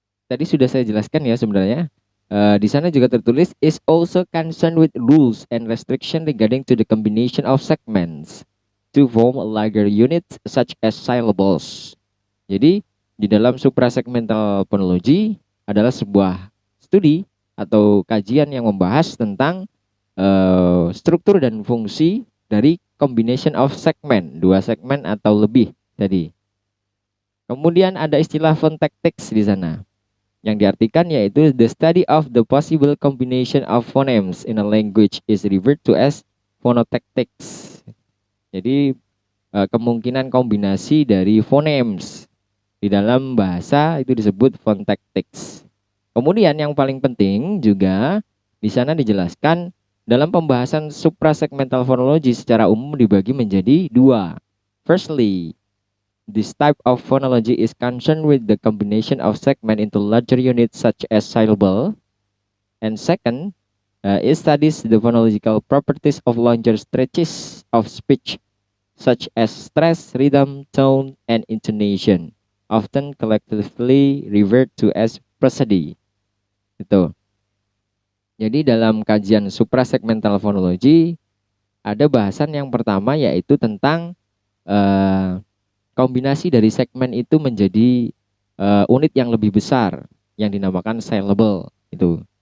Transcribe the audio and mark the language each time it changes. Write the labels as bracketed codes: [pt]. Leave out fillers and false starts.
[id] Tadi sudah saya jelaskan ya sebenarnya. Di sana juga tertulis [en] is also concerned with rules and restriction regarding to the combination of segments to form a larger unit such as syllables. [id] Jadi di dalam suprasegmental phonology adalah sebuah studi atau kajian yang membahas tentang struktur dan fungsi dari [en] combination of segment, [id] dua segmen atau lebih tadi. Kemudian ada istilah phonotactics di sana, yang diartikan yaitu [en] the study of the possible combination of phonemes in a language is referred to as phonotactics. [id] Jadi kemungkinan kombinasi dari phonemes di dalam bahasa itu disebut phonotactics. Kemudian yang paling penting juga di sana dijelaskan dalam pembahasan suprasegmental phonology secara umum dibagi menjadi dua. [en] Firstly, this type of phonology is concerned with the combination of segment into larger units such as syllable. And second, it studies the phonological properties of longer stretches of speech such as stress, rhythm, tone, and intonation, often collectively referred to as prosody. [id] Itu. Jadi dalam kajian suprasegmental phonology ada bahasan yang pertama yaitu tentang kombinasi dari segmen itu menjadi unit yang lebih besar yang dinamakan syllable itu.